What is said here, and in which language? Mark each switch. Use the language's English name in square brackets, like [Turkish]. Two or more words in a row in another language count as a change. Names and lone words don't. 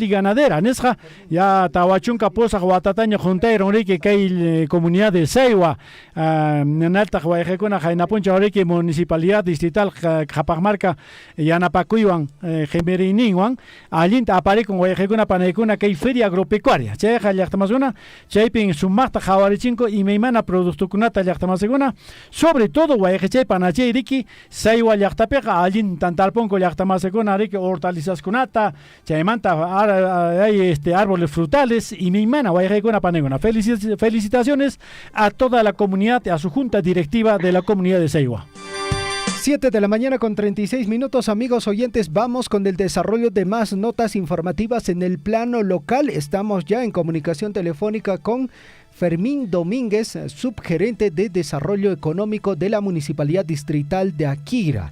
[Spanish] y ganadera [Quechua] nisqa ya tawachunka pusaq watataña juntayron riki kay [Spanish] comunidad de Saywa [Quechua] nanalta wayqikuna qaynapuncha horiki [Spanish] municipalidad distrital [Quechua] qhapaqmarqa yanapakuywan qhimirininwan allinta aparikun wayqikuna panaykuna kay [Spanish] feria agropecuaria [Quechua] chayqa llaqtamasykuna chaypin sumaqta qhawarichinko imaymana productukunata llaqtamasikuna [Spanish] sobre todo [Quechua] wayqichay panachay riki Saywa llaqtapiqa allintan talpunku llaqtamasikuna riki hortalizaskunata chaymanta [Spanish] hay árboles frutales [Quechua] imaymana wayqikuna panaykuna. [Spanish] Felicitaciones a toda la comunidad, a su junta directiva de la comunidad de Saywa. 7 de la mañana con 36 minutos, amigos oyentes, vamos con el desarrollo de más notas informativas en el plano local. Estamos ya en comunicación telefónica con Fermín Domínguez, subgerente de Desarrollo Económico de la Municipalidad Distrital de Aquira.